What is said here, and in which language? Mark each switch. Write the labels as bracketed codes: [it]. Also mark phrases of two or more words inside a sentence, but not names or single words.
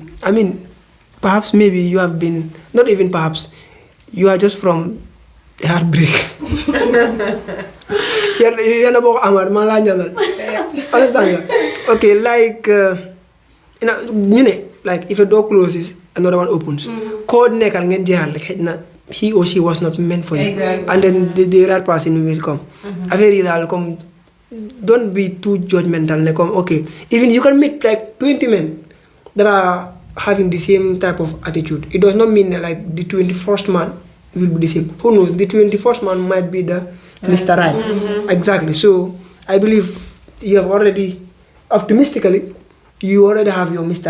[en] I mean, perhaps maybe you have been, not even perhaps, you are just from heartbreak. Understand? Okay, like, like if a door closes, another one opens. Code [wo] nekkal ngeen jeexal rek xëy na [en] he or she was not meant for you. Exactly. And then the right person will come. [wo] Affaire yi daal [en] comme don't be too judgmental ne comme okay, even you can meet like 20 men that are having the same type of attitude. It does not mean that, like the 21st man will be the same. Who knows? The 21st man might be the Mr. Right. Exactly. So I believe you have already, optimistically, you already have your Mr.